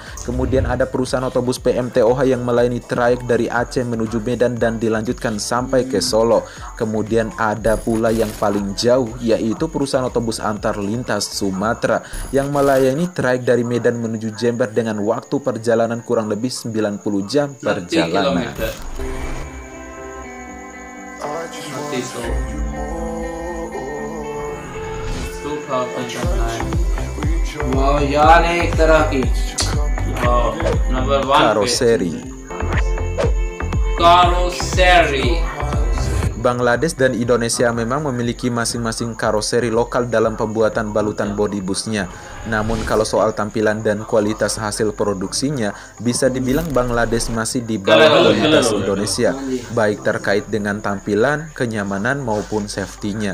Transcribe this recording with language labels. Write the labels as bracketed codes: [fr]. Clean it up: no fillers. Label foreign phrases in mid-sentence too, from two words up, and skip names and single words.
[id] Kemudian ada perusahaan otobus PMTOH yang melayani trayek dari Aceh menuju Medan dan dilanjutkan sampai ke Solo. Kemudian ada pula yang paling jauh, yaitu perusahaan otobus antar lintas Sumatera yang melayani trayek dari Medan menuju Jember dengan waktu perjalanan kurang lebih 90 jam perjalanan. [hi] Wow, यार एक तरह की नंबर 1 [id] karoseri. Bangladesh dan Indonesia memang memiliki masing-masing karoseri lokal dalam pembuatan balutan bodi busnya. Namun kalau soal tampilan dan kualitas hasil produksinya, bisa dibilang Bangladesh masih di bawah kualitas Indonesia, baik terkait dengan tampilan, kenyamanan maupun safety-nya.